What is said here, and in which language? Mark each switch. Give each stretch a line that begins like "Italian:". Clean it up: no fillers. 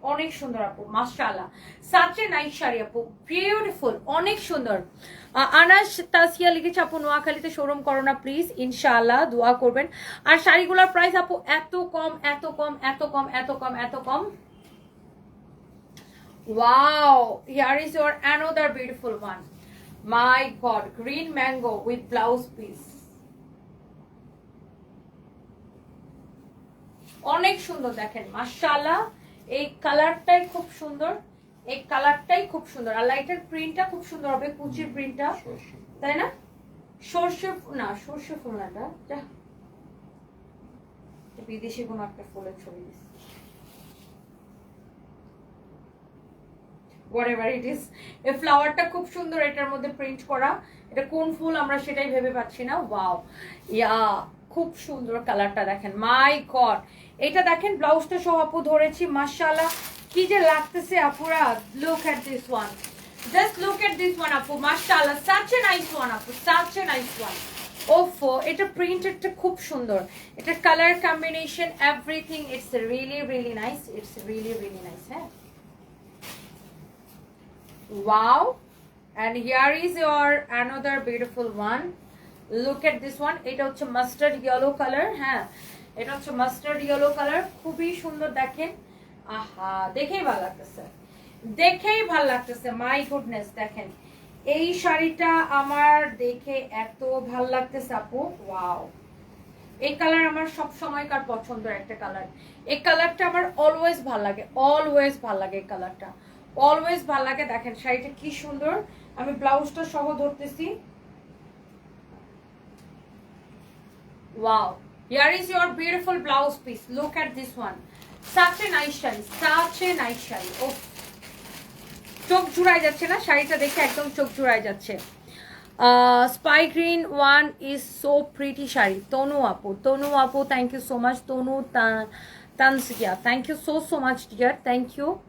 Bangla: অনেক সুন্দর আপু, মাশাআল্লাহ,
English: such a nice sari
Bangla: আপু, বিউটিফুল, অনেক সুন্দর। আনাস তাসিয়া লিখেছে, আপু নোয়াখালীতে শোরুম করো না প্লিজ, ইনশাআল্লাহ, দোয়া করবেন। আর শাড়িগুলোর প্রাইস আপু এত কম, এত কম, এত কম, এত কম, এত কম।
English: Wow, here is your another beautiful one. My God, green mango with blouse piece.
Bangla: অনেক সুন্দর, দেখেন, মাশাআল্লাহ, এই কালারটাই খুব সুন্দর, এই কালারটাই খুব সুন্দর, আর লাইটের প্রিন্টটা খুব সুন্দর হবে, কুচির প্রিন্টটা, তাই না? সর্ষে না, সর্ষে ফুল না, এটা বিদেশি কোনো একটা ফুলের ছবি দিচ্ছি,
English: whatever it is,
Bangla: এই ফ্লাওয়ারটা খুব সুন্দর, এটার মধ্যে প্রিন্ট করা। এটা কোন ফুল আমরা সেটাই ভেবে পাচ্ছি না। ওয়াও, ইয়া খুব সুন্দর কালারটা দেখেন, মাই গড। এটা দেখেন ব্লাউজটা সহ আপু ধরেছি, মাশাআল্লাহ কি যে লাগতেছে আপুরা।
English: Look at this one, just look at this one আপু, মাশাআল্লাহ, such a nice one আপু, such a nice one। ওফো,
Bangla: এটা প্রিন্টেডটা খুব সুন্দর,
English: এটা colour combination everything, it's really really nice, it's really really nice. হ্যাঁ, wow, and here is your another beautiful one. Look at this one,
Bangla: এটা হচ্ছে mustard yellow colour. হ্যাঁ, এটা হচ্ছে মাস্টার্ড ইয়েলো কালার, খুবই সুন্দর দেখেন। আহা, দেখেই ভালো লাগতেছে, দেখেই ভালো লাগতেছে, মাই গুডনেস। দেখেন এই শাড়িটা আমার দেখে এত ভালো লাগতেছে আপু, ওয়াও। এই কালার আমার সব সময়কার পছন্দের একটা কালার, এই কালারটা আমার অলওয়েজ ভাল লাগে, অলওয়েজ ভাল লাগে, এই কালারটা অলওয়েজ ভাল লাগে। দেখেন শাড়িটা কি সুন্দর, আমি ব্লাউজটা সহ ধরতেছি।
English: Wow, here is your beautiful blouse piece, look at this one, such a nice sari, such a nice sari.
Bangla: ও, চোখ জুড়াই যাচ্ছে না শাড়িটা দেখে, একদম চোখ জুড়াই যাচ্ছে।
English: Spy green one is so pretty sari, Tanu আপু, তনু আপু, thank you so much, Tanu Tansia, thank you so much dear, thank you.